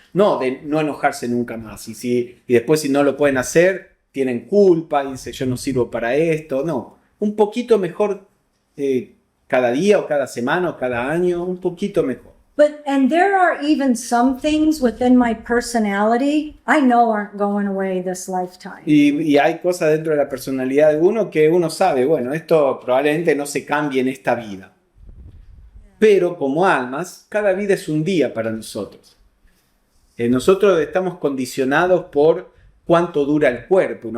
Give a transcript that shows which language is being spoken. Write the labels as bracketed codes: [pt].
[es] No de no enojarse nunca más. Y después si no lo pueden hacer, tienen culpa y dicen yo no sirvo para esto. No. Un poquito mejor cada día o cada semana o cada año. Un poquito mejor. [en] And there are even some things within my personality I know aren't going away this lifetime. [es] Y hay cosas dentro de la personalidad de uno que uno sabe, bueno, esto probablemente no se cambie en esta vida. Pero como almas, cada vida es un día para nosotros. Nosotros estamos condicionados por cuánto dura el cuerpo.